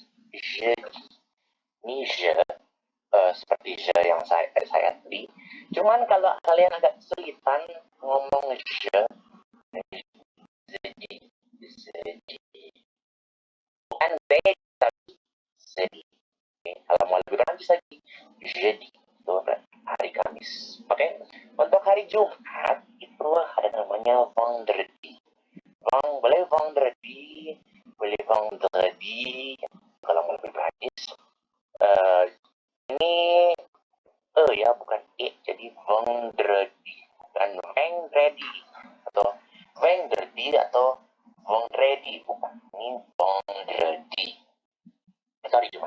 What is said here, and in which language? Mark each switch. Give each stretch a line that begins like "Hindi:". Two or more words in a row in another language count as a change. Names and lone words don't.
Indonesian: Ini je seperti je yang saya tadi, Cuman kalau kalian agak kesulitan ngomong bukan jadi, tapi jadi. Kalau mau lebih lanjut lagi, jadi itu hari Kamis. Oke, untuk hari Jumat itu ada namanya vendredi. Boleh vendredi, boleh vendredi. Kalau mau lebih praktis, eh, ini ya bukan jadi vendredi, bukan vendredi atau vendredi atau vendredi, bukan, ini vendredi. Itu hari Jumat.